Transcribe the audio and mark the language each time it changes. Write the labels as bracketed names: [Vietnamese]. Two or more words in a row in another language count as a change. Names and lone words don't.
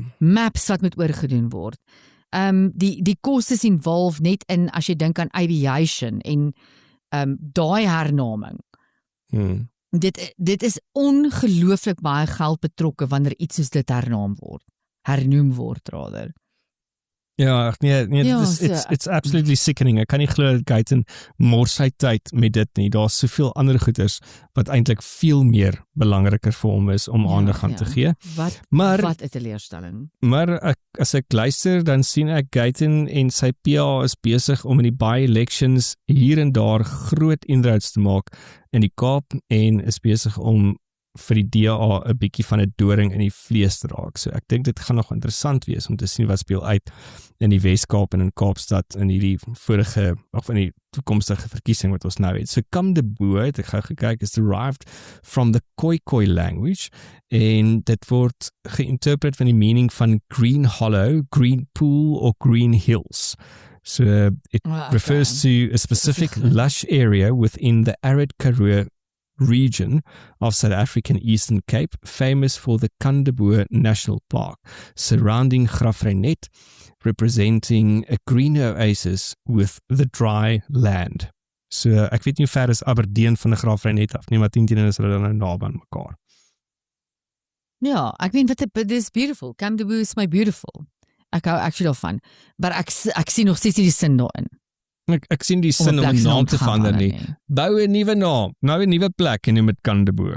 [Afrikaans] maps wat moet oorgedoen word. Die kostes involve net in as jy dink aan aviation en daai hernaming. Dit is ongelooflik baie geld betrokke wanneer iets soos dit hernoem word rather. Ja, nee, Ja, dit is [English] it's absolutely sickening. [Afrikaans] Ek kan nie glo dat Guyton mors sy tyd met dit nie. Daar's soveel ander goeders wat eintlik veel meer belangriker vir hom is om aandag aan te gee. Maar Wat 'n teleurstelling. Maar as ek luister, dan sien ek Guyton en sy PA is besig om in die by-elections hier en daar groot inroads te maak in die Kaap en is besig om vir die DA 'n bietjie van 'n doring in die vlees te raak. So ek dink dit gaan nog interessant wees om te sien wat speel uit in die Wes-Kaap en in Kaapstad in hierdie vorige of in die toekomstige verkiesing wat ons nou het. So Kamdeboo, het ek gou gekyk, [English] is derived from the Khoikhoi language [Afrikaans] en dit word geïnterpreteer van die meaning van [English] green hollow, green pool or green hills. So it refers to a specific lush area within the arid Karoo region of South African Eastern Cape, famous for the Kamdeboo National Park, surrounding Graaff-Reinet, representing a green oasis with the dry land. [Afrikaans] So ek weet nie hoe ver is Aberdeen van die Graaff-Reinet af nie, maar 10 is hulle dan nou naby aan mekaar. Ja, ek weet wat is beautiful. Kamdeboo is my beautiful. Ek hou actually daarvan, maar ek sien nog steeds nie die sin daarin. Ek sien die sin om 'n naam te verander nie. Bou 'n nuwe naam, nou 'n nuwe plek en noem dit Kamdeboo.